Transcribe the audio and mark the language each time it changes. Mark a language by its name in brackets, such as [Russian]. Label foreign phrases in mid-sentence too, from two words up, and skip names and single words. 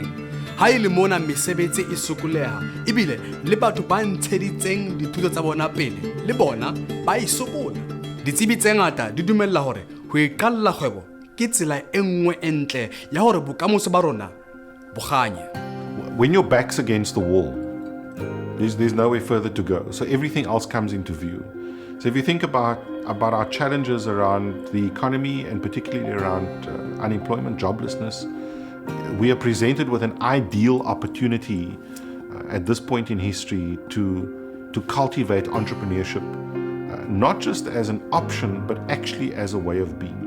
[Southern Sotho] Ha ile mona mesebetsi e sokoleha, ebile le batho ba ntsheditseng dithuto tsa bona pele, le bona ba e sokola. Ditsebi tse ngata di dumella hore ho iqalla kgwebo ke tsela e nngwe e ntle ya hore bokamoso ba rona bo kganye. [English] When your back's against the wall, there's nowhere further to go. So everything else comes into view. So if you think about our challenges around the economy and particularly around unemployment, joblessness, we are presented with an ideal opportunity at this point in history to cultivate entrepreneurship, not just as an option, but actually as a way of being.